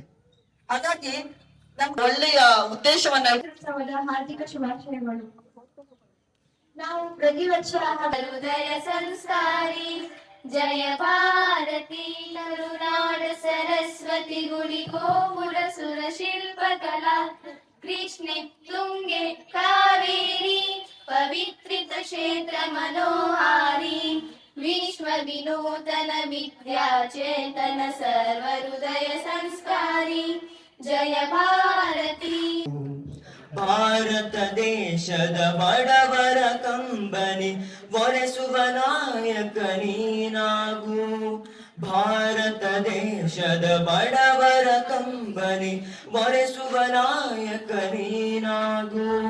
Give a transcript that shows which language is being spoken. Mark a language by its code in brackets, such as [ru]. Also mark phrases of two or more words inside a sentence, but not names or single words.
[kn] ಹಾಗಾಗಿ ನಮ್ಗೆ ಒಳ್ಳೆಯ ಉದ್ದೇಶವನ್ನ ಹಾರ್ದಿಕ ಶುಭಾಶಯಗಳು. ನಾವು ಪ್ರತಿ ವರ್ಷ ಹೃದಯ ಸಂಸ್ಕಾರಿ ಜಯ ಭಾರತಿ ಕರುನಾಡ ಸರಸ್ವತಿ ಗುಡಿ ಗೋಪುರ ಸುರ ಶಿಲ್ಪಕಲಾ ಕೃಷ್ಣೆ ತುಂಗೆ ಕಾವೇರಿ ಪವಿತ್ರಿತ ಕ್ಷೇತ್ರ ಮನೋಹಾರಿ ವಿಶ್ವ ವಿನೂತನ ವಿದ್ಯಾ ಚೇತನ ಸರ್ವ ಹೃದಯ ಸಂಸ್ಕಾರಿ ಜಯ ಭಾರತಿ. ಭಾರತ ದೇಶದ ಬಡವರ ಕಂಬನಿ ಒರೆಸುವ ನಾಯಕ ನೀನಾಗು. ಭಾರತ ದೇಶದ ಬಡವರ ಕಂಬನಿ ಒರೆಸುವ ನಾಯಕ ನೀನಾಗು.